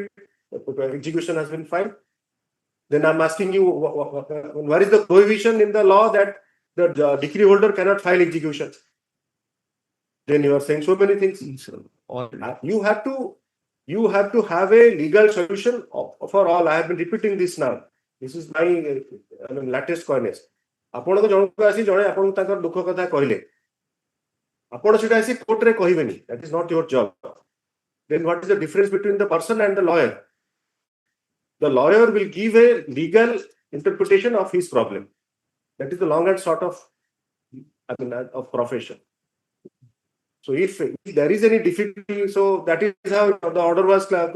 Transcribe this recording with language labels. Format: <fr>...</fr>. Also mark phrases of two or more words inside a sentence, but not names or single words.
<en>Execution has been filed. Then I'm asking you, what is the prohibition in the law that the decree holder cannot file execution? Then you are saying so many things. You have to have a legal solution for all. I have been repeating this now. This is my latest coinage.</en> <or>ଆପଣ ତ ଜଣକୁ ଆସି ଜଣେ ଆପଣଙ୍କୁ ତାଙ୍କର ଦୁଃଖ କଥା କହିଲେ, ଆପଣ ସେଟା ଆସି କୋର୍ଟରେ କହିବେନି.</or> <en>That is not your job. Then what is the difference between the person and the lawyer? The lawyer will give a legal interpretation of his problem. That is the long and short of profession. So if there is any difficulty, so that is how the order was.</en>